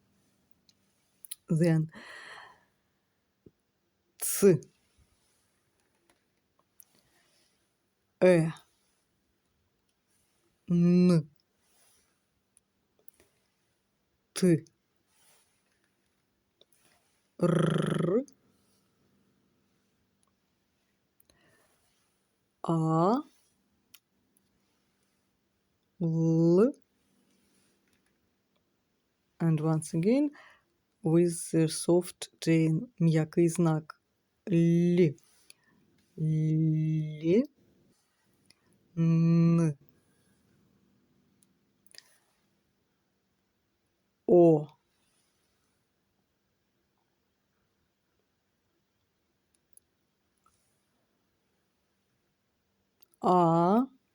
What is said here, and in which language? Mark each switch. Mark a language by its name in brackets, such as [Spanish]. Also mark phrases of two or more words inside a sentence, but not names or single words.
[English] Then Ц, Н, Т, Р, А, Л, And once again, with the soft chain, [Ukrainian] м'який знак. Лі. Лі. Н. О. А.